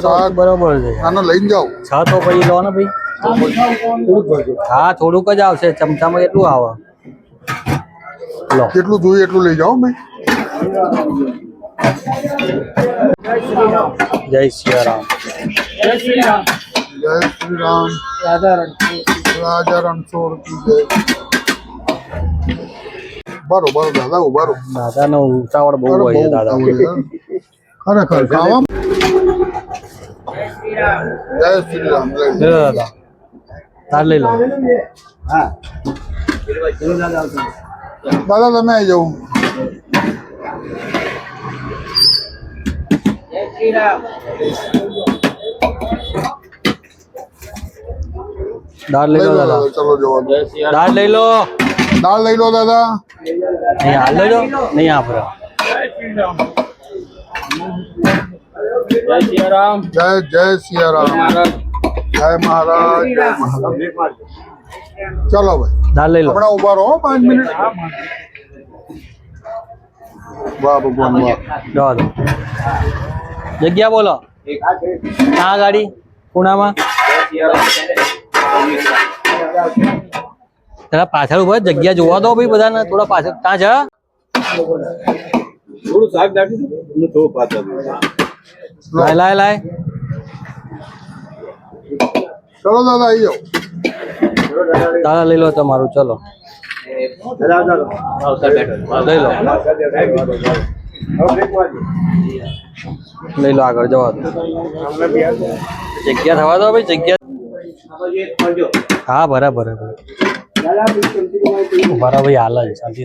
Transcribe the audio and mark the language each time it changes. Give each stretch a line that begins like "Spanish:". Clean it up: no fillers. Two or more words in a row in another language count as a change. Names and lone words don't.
Gujarati: તો શાક. બરોબર છે। આને લઈને જાઓ। છ તો પછી લો ને ભાઈ, હા થોડુંક જ આવશે, ચમચામાં કેટલું આવે લો। જેટલું જોઈએ એટલું લઈ જાઓ ભાઈ। જય સિયારામ।
Hindi: जय श्री राम।
Gujarati: જય શ્રી રામ। રાજા રણછોડ કી જય। બરોબર દાદા, ઉભા રહો। દાદા નો ઉતાવળ બહુ અરે હોય છે બહુ દાદા। ઉતાવળ છે. ખરેખર ખાવા।
Hindi: जय श्री राम।
Gujarati: જય શ્રી રામ। લઈ લઈ લો દાદા, તાર લઈ લો। દાદા તમે આવી જાઓ।
Hindi: जय श्री राम।
Gujarati: દાળ લઈ લઈ લો લો દાદા, દાદા, ચલો જવા દો। દાળ લઈ લો। દાળ લઈ લો દાદા। નહીં હાલ લઈ લો, નહીં આપડે।
Hindi: जय श्री राम।
Gujarati: જય જય સિયારામ। જય મહારાજ, જય મહારાજ। ચલો ભાઈ, દાળ લઈ લો। હમણાં ઉભા રહો 5 મિનિટ। વાહ ભગવાન, વાહ। જવા દો, જગ્યા બોલો।
Hindi: कहाँ गाड़ी पुणा में
Gujarati: તારા પાછળ ઉભા જગ્યા જોવા દો ભાઈ બધાને થોડા પાછળ ત્યાં જા થોડું શાક નાખી દો થોડું પાછળ લાય લાય લાય ચલો દાદા આવી જાઓ. તારા લઈ લો તમારું ચલો લઈ લો લઈ લો આગળ જવા દો જગ્યા થવા દો ભાઈ જગ્યા હા બરાબર બરાબર ભાઈ હાલ જ શાંતિ